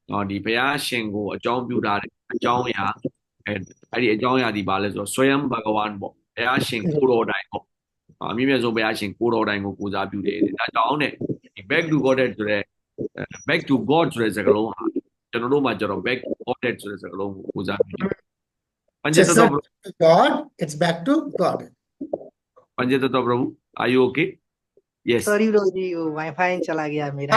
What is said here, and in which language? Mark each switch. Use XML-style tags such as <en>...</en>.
<my>ဒီဘုရားရှင်ကိုအကြောင်းပြုတာတဲ့အကြောင်းအရာအဲ့ဒီအကြောင်းအရာဒီဘာလဲဆိုတော့ဆွယံဘဂဝါန်ပေါ့ဘုရားရှင်ကိုတော်တိုင်ပေါ့အမြင့်မြတ်ဆုံးဘုရားရှင်ကိုတော်တိုင်ကိုပူဇော်ပြုတယ်ဒါကြောင့်တဲ့ဒီ</my> <en>back to Godhead</en> <my>ဆိုတဲ့ back to God ဆိုတဲ့စကားလုံးဟာကျွန်တော်တို့မှာကျတော့ back to Godhead ဆိုတဲ့စကားလုံးကိုပူဇော်ပြုတယ်</my> <en>It's not God, it's back to God. Panjatattva Prabhu, are you okay? Yes. Sorry bro</en> <hi>जी वो wifi चला गया मेरा</hi>